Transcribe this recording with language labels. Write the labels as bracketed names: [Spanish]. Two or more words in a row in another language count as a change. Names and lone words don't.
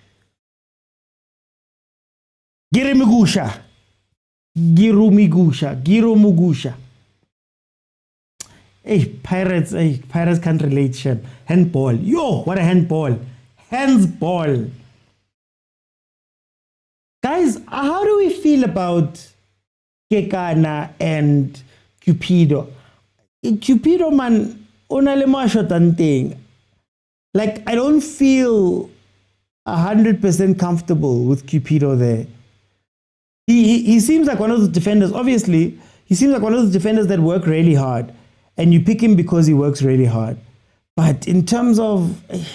[English] Giru Mugusha. Hey, Pirates can't relate, Shep. Handball. Yo, what a handball. Handsball. Guys, how do we feel about Kekana and Cupido? Cupido, man, unale thing. Like, I don't feel 100% comfortable with Cupido there. He seems like one of the defenders, obviously, he seems like one of the defenders that work really hard. And you pick him because he works really hard. But in terms of...